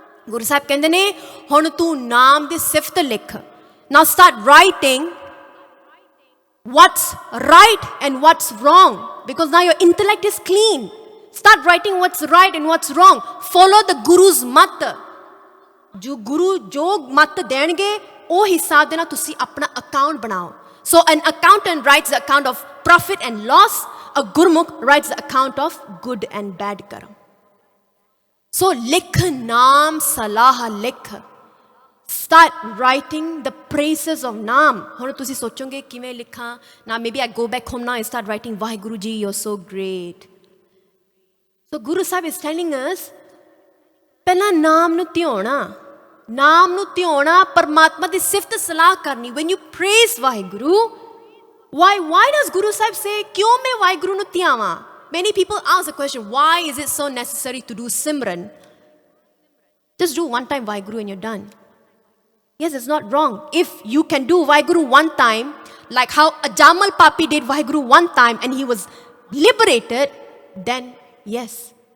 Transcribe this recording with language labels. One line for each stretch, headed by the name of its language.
Punjabi: ਗੁਰੂ ਸਾਹਿਬ ਕਹਿੰਦੇ ਨੇ ਹੁਣ ਤੂੰ ਨਾਮ ਦੀ ਸਿਫਤ ਲਿਖ.
English: Now start writing what's right and what's wrong, because now your intellect is clean. Start writing what's right and what's wrong. Follow the Guru's mat.
Punjabi: ਜੋ ਗੁਰੂ ਜੋ ਮਤ ਦੇਣਗੇ ਉਹ ਹਿਸਾਬ ਦੇ ਨਾਲ ਤੁਸੀਂ ਆਪਣਾ ਅਕਾਊਂਟ ਬਣਾਓ.
English: So an accountant writes the account of profit and loss. A Gurmukh writes the account of good and bad karam. So
Punjabi: likh naam salah likh.
English: Start writing the praises of naam.
Punjabi: ਹੁਣ ਤੁਸੀਂ ਸੋਚੋਗੇ ਕਿਵੇਂ ਲਿਖਾਂ?
English: Now maybe I go back home now and start writing Vaheguru ji, you're so great. So Guru Sahib is telling us,
Punjabi: ਪਹਿਲਾਂ ਨਾਮ ਨੂੰ ਧਿਆਉਣਾ. ਨਾਮ ਨੂੰ ਧਿਆਉਣਾ, ਪਰਮਾਤਮਾ ਦੀ ਸਿਫਤ ਸਲਾਹ ਕਰਨੀ.
English: When you praise Vaheguru, why does Guru Sahib say,
Punjabi: ਕਿਉਂ ਮੈਂ ਵਾਹਿਗੁਰੂ ਨੂੰ ਧਿਆਵਾਂ?
English: Many people ask the question, why is it so necessary to do Simran? Just do one time Vaheguru and you're done. Yes, it's not wrong. If you can do Vaheguru one time, like how Ajamal Papi did Vaheguru one time and he was liberated, then yes.